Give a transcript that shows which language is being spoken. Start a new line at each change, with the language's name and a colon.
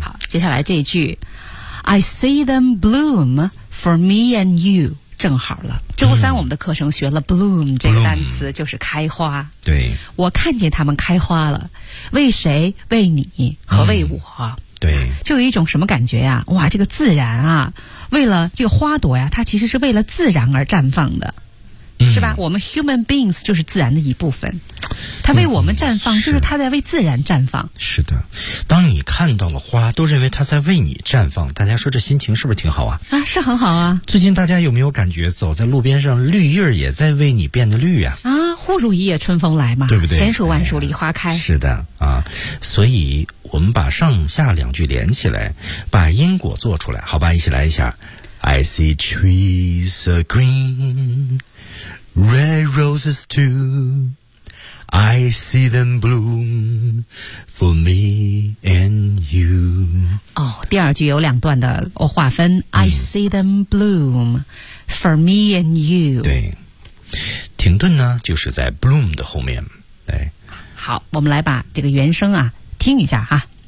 Chinese: 好，接下来这一句
English: I see them bloom for me and you。
Chinese: 正好了，周三我们的课程学了 bloom 这个单词，就是开花。对，我看见他们开花了，为谁？为你和为我。对，就有一种什么感觉呀、啊？哇，这个自然啊，为了这个花朵呀、啊，它其实是为了自然而绽放的，是吧？我们 human beings 就是自然的一部分，它为我们绽放，就是它在为自然绽放。是的，当你看到了花，都认为它在为你绽放，大家说这心情是不是挺好啊？啊，是很好啊。最近大家有没有感觉走在路边上，绿叶也在为你变得绿啊？啊，忽如一夜春风来嘛，对不对？千树万树梨花开。哎、是的啊，所以我们把上下两句连起来，把因果做出来，好吧？一起来一下
English: ，I see trees are green。 Red roses too, I see them bloom for me and you.
Chinese: 哦，第二句有两段的划分、
English: 嗯、I see them bloom for me and you.
Chinese: 对，停顿呢就是在 bloom 的后面。对，好，我们来把这个原声啊听一下哈。